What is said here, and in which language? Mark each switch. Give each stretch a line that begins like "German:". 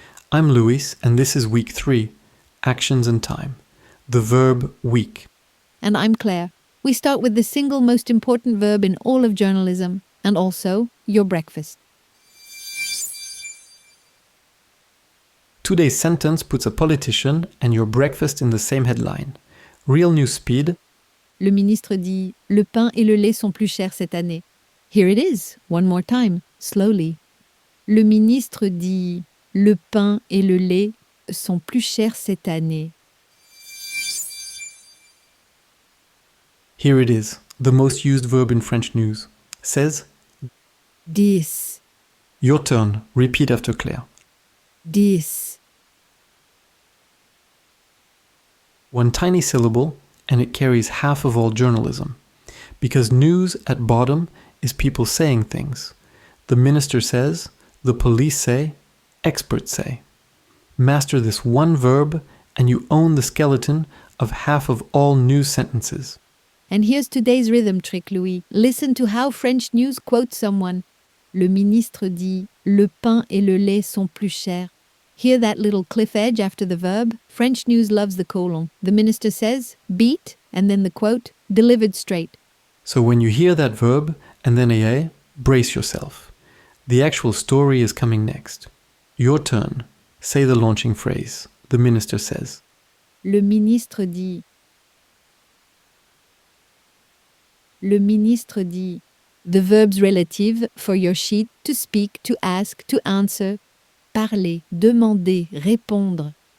English: I'm Luis, and this is week 3, Actions and Time, the verb week. And I'm Claire. We start with the single most important verb in all of journalism, and also your breakfast. Today's sentence puts a politician and your breakfast in the same headline. Real news speed.
French: Le ministre dit « Le pain et le lait sont plus chers cette année ».
English: Here it is, one more time, slowly.
French: Le ministre dit « Le pain et le lait sont plus chers cette année ».
English: Here it is, the most used verb in French news. Says,
French: 10,
English: your turn, repeat after Claire.
French: 10.
English: One tiny syllable, and it carries half of all journalism. Because news at bottom is people saying things. The minister says, the police say, experts say. Master this one verb, and you own the skeleton of half of all news sentences. And here's today's rhythm trick, Louis. Listen to how French news quotes someone. Le ministre dit « Le pain et le lait sont plus chers ». Hear that little cliff edge after the verb? French news loves the colon. The minister says, beat, and then the quote, delivered straight. So when you hear that verb, and then a, brace yourself. The actual story is coming next. Your turn. Say the launching phrase. The minister says.
French: Le ministre dit. Le ministre dit.
English: The verbs relative for your sheet to speak, to ask, to answer.
French: Parler, demander, répondre.